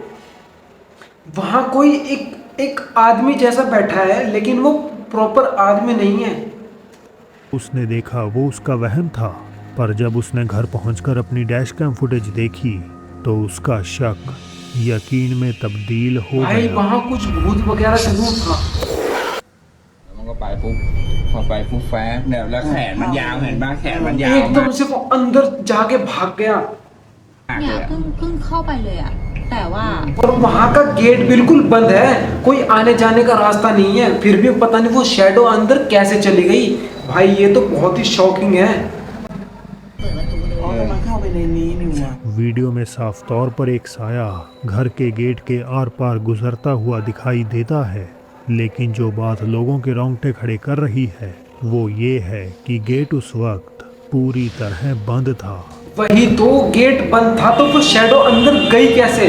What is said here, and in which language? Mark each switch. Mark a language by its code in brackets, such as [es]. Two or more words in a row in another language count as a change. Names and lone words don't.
[hi] वहां कोई एक आदमी जैसा बैठा है, लेकिन वो प्रॉपर आदमी नहीं है। उसने देखा वो उसका वहम था, पर जब उसने घर पहुंचकर अपनी डैश कैम फुटेज देखी तो उसका शक यकीन में तब्दील हो भाई, गया। वहां कुछ भूत वगैरह जरूर था। [th] มันก็ไปปุ๊บพอไปปุ๊บแฟบเนี่ยแล้วแขนมันยาวเห็นป่ะแขนมันยาว [hi] एकदम से वो अंदर जाके भाग गया, [th] มาก เนี่ เลย ยอะ เพิ่งเข้าไปเลยอะแต่ว่า [hi] और वहां का गेट बिल्कुल बंद है, कोई आने जाने का रास्ता नहीं है। फिर भी पता नहीं वो शैडो अंदर कैसे चली गई। भाई, ये तो बहुत ही शॉकिंग है। [th] เปิดประตูเลย มันเข้าไปในนี้นี่หว่า [hi] वीडियो में साफ तौर पर एक साया घर के गेट के आर पार गुजरता हुआ दिखाई देता है, लेकिन जो बात लोगों के रोंगटे खड़े कर रही है वो ये है कि गेट उस वक्त पूरी तरह बंद था। वही तो, गेट बंद था तो वो शैडो अंदर गई कैसे?